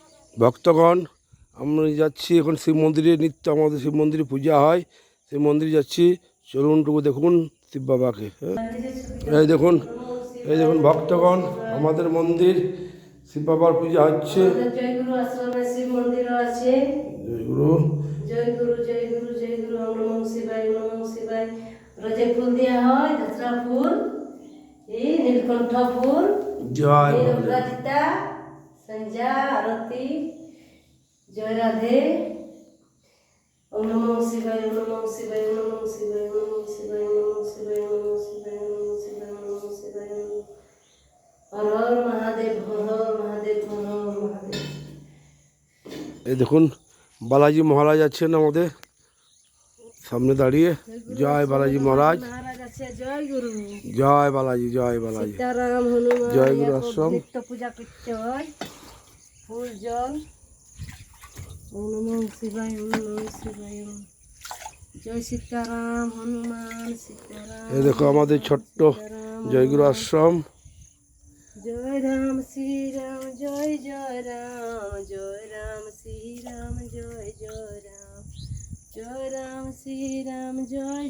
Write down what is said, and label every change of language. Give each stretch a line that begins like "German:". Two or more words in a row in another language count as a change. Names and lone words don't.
Bangla: ভক্তগণ আমরা যাচ্ছি এখন শিব মন্দিরে, নিত্য আমাদের শিব মন্দিরে পূজা হয়, সেই মন্দিরে যাচ্ছি। চলুন টুকু দেখুন শিব বাবাকে। এই দেখুন, এই দেখুন ভক্তগণ, আমাদের মন্দির শিব বাবার পূজা হচ্ছে। জয়গুরু আশ্রমে শিব মন্দির আছে। জয়গুরু,
Sanskrit: জয়গুরু, জয়গুরু, জয়গুরু। ওম নমঃ শিবায়, ওম নমঃ শিবায়।
Bangla: রোজে ফুল দেওয়া হয়, ধতরা ফুল, এই নীলকণ্ঠ ফুল, জয় নীলঅপরাজিতা, সন্ধ্যা আরতি। জয় রাধে।
Sanskrit: ওম নমঃ শিবায়, ওম নমঃ শিবায়, ওম নমঃ শিবায়, ওম নমঃ শিবায়, ওম নমঃ শিবায়, ওম নমঃ শিবায়, ওম নমঃ শিবায়, ওম নমঃ শিবায়।
Bangla: হর হর মহাদেব, হর হর মহাদেব, হর হর মহাদেব। এই দেখুন বালাজি মহারাজ আছেন আমাদের সামনে দাঁড়িয়ে। জয় বালাজি মহারাজ, আছে। জয় গুরু, জয় বালাজি, জয় বালাজি। সীতারাম হনুমান জয় গুরু আশ্রম। নিত্য পূজা করতে হয়, ফুল জল।
Sanskrit: ওম নমঃ শিবায়, ওম নমঃ শিবায়।
Bangla: জয় সীতারাম হনুমান, সীতারাম। এই দেখো আমাদের ছোট্ট জয়গুরু আশ্রম। জয় রাম শ্রীরাম, জয় জয় রাম, জয় রাম শ্রীরাম, জয় জয় রাম, জয় রাম শ্রীরাম, জয়।